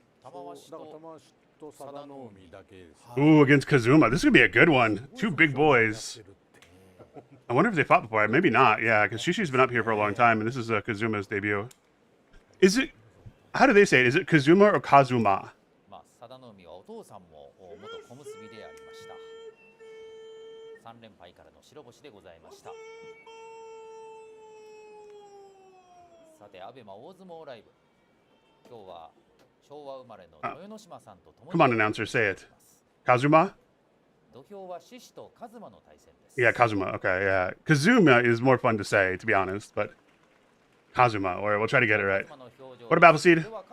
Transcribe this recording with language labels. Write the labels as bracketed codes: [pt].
[ja] そうだから玉鷲と佐田の海だけです。 [en] Ooh, against Kazuma. This is going to be a good one. Two big boys. I wonder if they fought before. Maybe not. Yeah, because Shishi's been up here for a long time, and this is Kazuma's debut. Is it... How do they say it? Is it Kazuma or Kazuma? [ja] まあ佐田の海はお父さんも元小結でありました。 3連敗からの白星でございました。さて、アベマ大相撲ライブ。今日は昭和生まれの豊ノ島さんと共に。 [en] Come on, announcer, say it. Kazuma? [ja] 土俵は獅子とカズマの対戦です。 [en] Yeah, Kazuma. Okay, yeah. Kazuma is more fun to say, to be honest, but Kazuma, or we'll try to get it right. What about Appleseed?